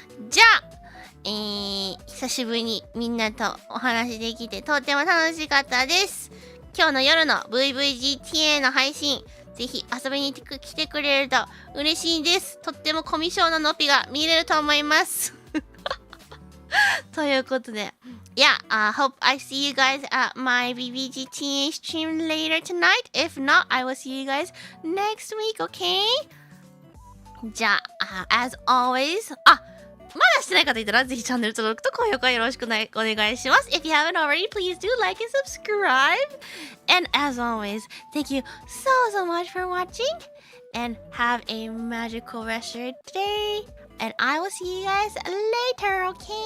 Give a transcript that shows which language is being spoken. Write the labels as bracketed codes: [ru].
[ja] じゃあ、久しぶりにみんなとお話できてとっても楽しかったです。今日の夜の VVGTA の配信、ぜひ遊びに来てくれると嬉しいです。とってもコミュ障ののぴが見れると思います。ということで、 [en] hope I see you guys at my VVGTA stream later tonight. If not, I will see you guys next week, okay? [ja] じゃあ、 [en] as always, [ja] まだしてない方いたらぜひチャンネル登録と高評価よろしくお願いします。 [en] If you haven't already, please do like and subscribe. And as always, thank you so much for watching and have a magical rest of your day. And I will see you guys later, okay?